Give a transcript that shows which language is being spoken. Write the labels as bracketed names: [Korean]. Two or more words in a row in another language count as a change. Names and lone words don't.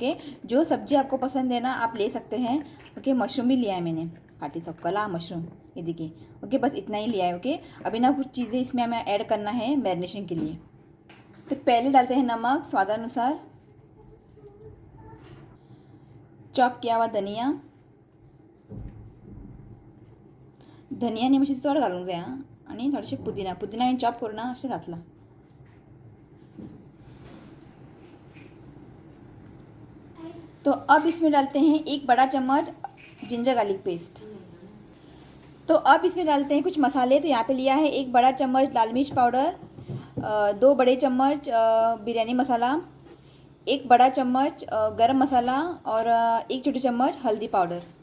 [Hindi] ओके जो सब्जी आपको पसंद है ना आप ले सकते हैं. ओके मशरूम भी लिया है मैंने. काटी सब कला मशरूम ये देखिए. ओके बस इतना ही लिया है. ओके अभी ना कुछ चीज़ें इसमें हमें ऐड करना है मैरिनेशन के लिए. तो पहले डालते हैं नमक स्वादानुसार, चॉप किया हुआ धनिया. [Konkani] धनियाने मातशें चड घालूंक जाय हां. आनी थोडेशें पुदिना हांवें चॉप करून ना अशें घातला. [Hindi] तो अब इसमें डालते हैं 1 बड़ा चम्मच [English] ginger garlic paste. [Hindi] तो अब इसमें डालते हैं कुछ मसाले. तो यहाँ पे लिया है 1 बड़ा चम्मच लाल मिर्च पाउडर, 2 बड़े चम्मच बिरयानी मसाला, 1 बड़ा चम्मच गरम मसाला और 1 छोटी चम्मच हल्दी पाउडर.